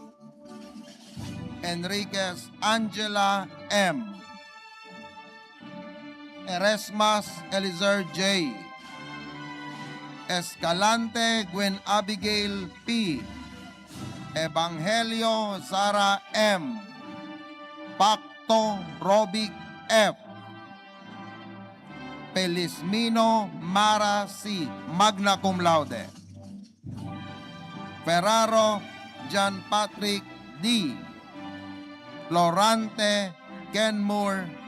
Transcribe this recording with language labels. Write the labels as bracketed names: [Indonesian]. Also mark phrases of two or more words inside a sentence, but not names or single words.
[English] Enriquez Angela M. Eresmas Elizer J. Escalante Gwen Abigail P. Evangelio Sara M. Pacto Robic F. Pelismino Mara C. [Latin] Magna Cum Laude. [English] Ferraro John Patrick D. Florante Kenmore.